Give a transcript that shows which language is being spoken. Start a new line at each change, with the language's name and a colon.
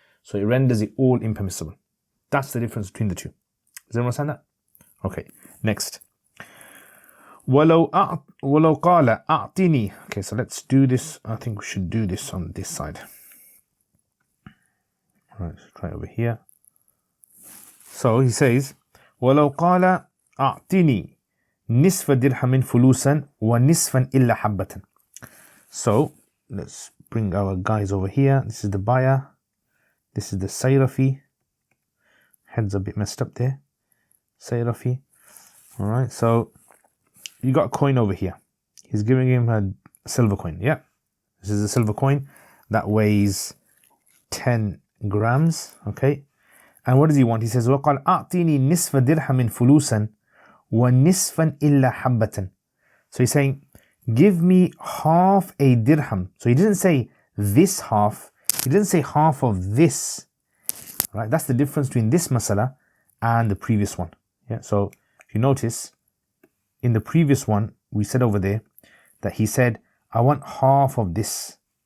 English: So it renders it all impermissible. That's the difference between the two. Does everyone understand that? Okay, next.
Arabic: وَلَوْ قَالَ أَعْطِنِي.
English: Okay, so let's do this. I think we should do this on this side. All right, let's try over here. So he says,
Arabic: وَلَوْ قَالَ أَعْطِنِي نِصْفَ دِرْهَمٍ فُلُوسًا وَنِصْفًا إِلَّا حَبَّةً.
English: So let's bring our guys over here. This is the buyer. This is the sayrafi. Head's a bit messed up there. Sayrafi. Alright, so you got a coin over here. He's giving him a silver coin. Yeah. This is a silver coin that weighs 10 grams. Okay. And what does he want? He says,
Arabic: وَقَالْ أَعْطِنِي نِصْفَ دِرْهَمٍ فُلُوسًا وَنِصْفًا إِلَّا حَبَّةً.
English: So he's saying, give me half a dirham. So he didn't say this half. He didn't say half of this. Right? That's the difference between this masala and the previous one. Yeah. So if you notice, in the previous one, we said over there that he said, I want half of this.